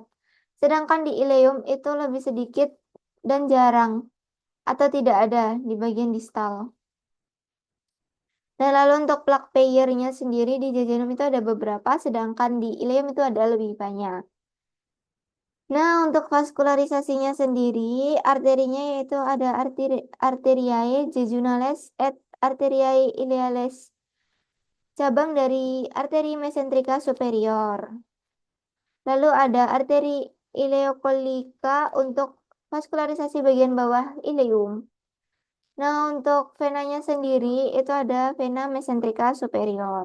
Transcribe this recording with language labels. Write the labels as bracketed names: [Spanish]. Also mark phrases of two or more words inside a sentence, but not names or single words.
[Indonesian] Sedangkan di ileum itu lebih sedikit dan jarang atau tidak ada di bagian distal. Nah, lalu untuk plak peyernya sendiri di jejunum itu ada beberapa, sedangkan di ileum itu ada lebih banyak. Nah, untuk vaskularisasinya sendiri, arterinya yaitu ada [Latin] arteriae jejunales et arteriae ileales, [Indonesian] cabang dari arteri mesentrika superior. Lalu ada arteri ileokolika untuk vaskularisasi bagian bawah ileum. Nah, untuk venanya sendiri itu ada vena mesentrika superior.